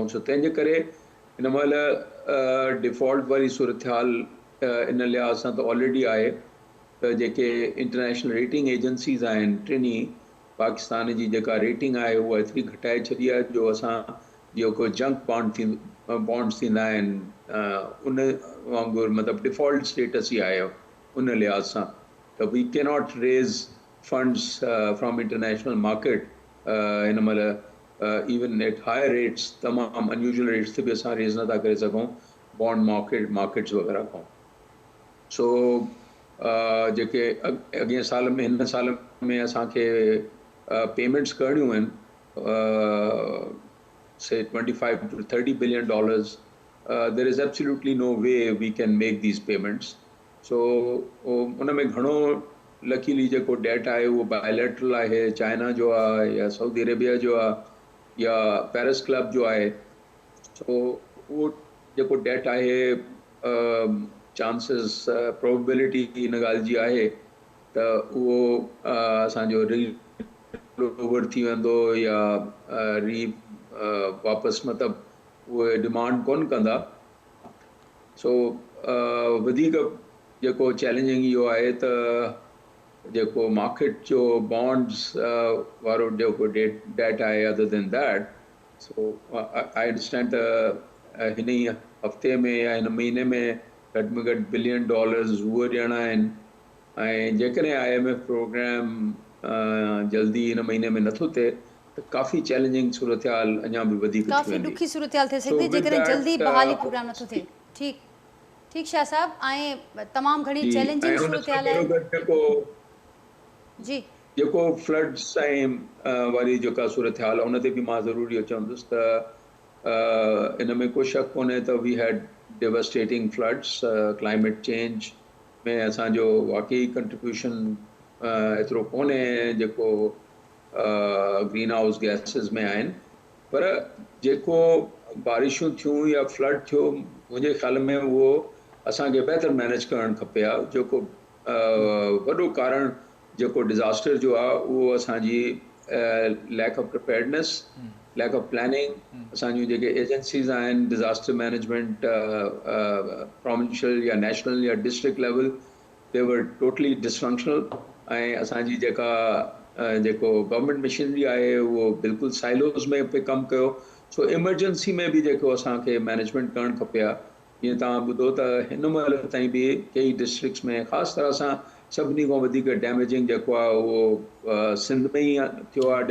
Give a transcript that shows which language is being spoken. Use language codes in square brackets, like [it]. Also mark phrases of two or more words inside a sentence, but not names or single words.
[sd] सो तंहिंजे करे हिन महिल डिफ़ॉल्ट वारी सूरत हाल इन लिहाज़ सां त ऑलरेडी आहे त जेके [en] international rating agencies [sd] आहिनि टिनी, पाकिस्तान जी जेका रेटिंग आहे उहा एतिरी घटाए छॾी आहे जो असां जेको [en] junk bonds [sd] थींदा आहिनि उन वांगुरु मतिलबु [en] default status [sd] ई आहे उन लिहाज़ सां। त [en] we cannot raise funds from international market [sd] हिन महिल [en] even at higher rates, [sd] तमामु [en] unusual rates [sd] ते बि असां रेज़ नथा करे सघूं [en] bond markets [sd] वग़ैरह खां। सो जेके अॻिए साल में हिन साल में असांखे पेमेंट्स करणियूं आहिनि [en] say $25 to $30 billion, there is absolutely no way we can make these payments. [sd] So उन में घणो लकीली जेको डेट आहे उहो बायलैटरल आहे, चाइना जो आहे या सऊदी अरेबिया जो आहे या पेरिस क्लब जो आहे। सो उहो जेको डेट आहे [en] chances probability [sd] इन ॻाल्हि जी आहे त उहो असांजो ओवर थी वेंदो या वापसि मतिलबु उहे डिमांड कोन कंदा। सो वधीक जेको चैलेंजिंग इहो आहे त जेको मार्केट जो बॉन्ड्स वारो जेको डेट आहे, [en] other than that, so I understand [sd] त हिन ई हफ़्ते में या हिन महीने में घटि में घटि $1 बिलियन उहे ॾियणा आहिनि। ऐं जेकॾहिं IMF प्रोग्राम जल्दी हिन महीने में नथो थिए त काफ़ी चैलेंजिंग सूरत हाल अञा बि वधीक काफ़ी ॾुखी सूरत हाल थिए सघंदी जेकॾहिं जल्दी बहाली प्रोग्राम नथो थिए। ठीक शाह साहब, ऐं तमामु घणी चैलेंजिंग सूरत हाल आहे जी। जेको फ्लड्स ऐं वारी जेका सूरत हाल आहे उन ते बि मां ज़रूरी इहो चवंदुसि त इन में को शक कोन्हे त [en] we had devastating floods. climate change [sd] में असांजो वाकई कंट्रीब्यूशन एतिरो कोन्हे जेको [en] greenhouse gases [sd] में आहिनि, पर जेको बारिशूं थियूं या फ्लड थियो मुंहिंजे ख़्याल में उहो असांखे बहितर मैनेज करणु खपे आहे। जेको वॾो कारण जेको डिज़ास्टर जो आहे उहो असांजी [en] lack of preparedness, lack of planning. [sd] असांजूं जेके एजेंसीज़ आहिनि [en] disaster management provincial [sd] या नेशनल या [en] district level, they were totally dysfunctional. [sd] ऐं असांजी जेको [en] government machinery [sd] आहे उहो बिल्कुलु साइलोज़ में पे कमु कयो। सो इमरजेंसी में बि जेको असांखे मैनेजमेंट करणु खपे आहे। जीअं तव्हां ॿुधो त हिन महिल ताईं बि कई डिस्ट्रिक्ट्स में ख़ासि तरह सां सभिनी खां वधीक डैमेजिंग जेको आहे उहो सिंध में ई थियो आहे।